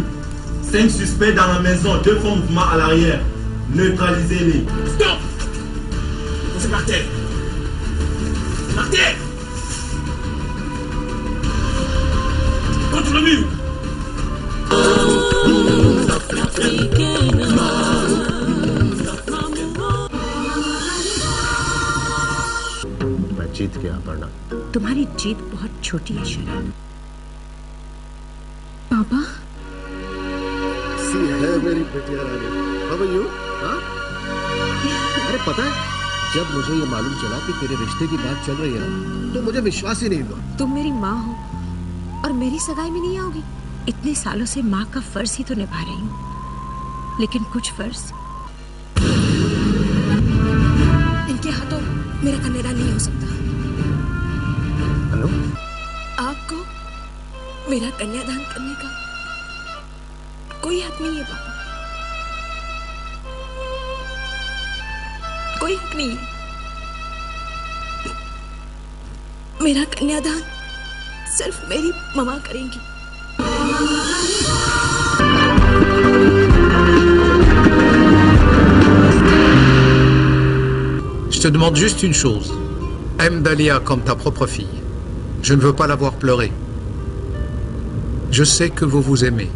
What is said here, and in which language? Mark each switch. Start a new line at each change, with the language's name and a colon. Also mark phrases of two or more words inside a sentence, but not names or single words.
French: 5 suspects dans la maison, 2 fonds de mouvement à l'arrière. Neutralisez-les. Stop! C'est par terre. Par terre! Contre le mur!
Hindi: मैं जीत गया अपर्णा। तुम्हारी जीत बहुत छोटी है शरण। पापा सी है मेरी बेटिया रानी।
English: How are you?
Hindi: हाँ? अरे पता है जब मुझे ये मालूम चला कि तेरे रिश्ते की बात चल रही है ना तो मुझे विश्वास ही नहीं हुआ। तुम मेरी माँ हो और मेरी सगाई में नहीं आओगी। इतने सालों से माँ का फर्ज ही तो निभा रही हूँ, लेकिन कुछ फर्ज इनके हाथों मेरा कन्यादान नहीं हो सकता। हेलो? आपको मेरा कन्यादान करने का कोई हक नहीं है पापा, कोई हक नहीं है। मेरा कन्यादान सिर्फ मेरी मम्मा करेंगी।
French: Je te demande juste une chose. Aime Dahlia comme ta propre fille. Je ne veux pas la voir pleurer. Je sais que vous vous aimez.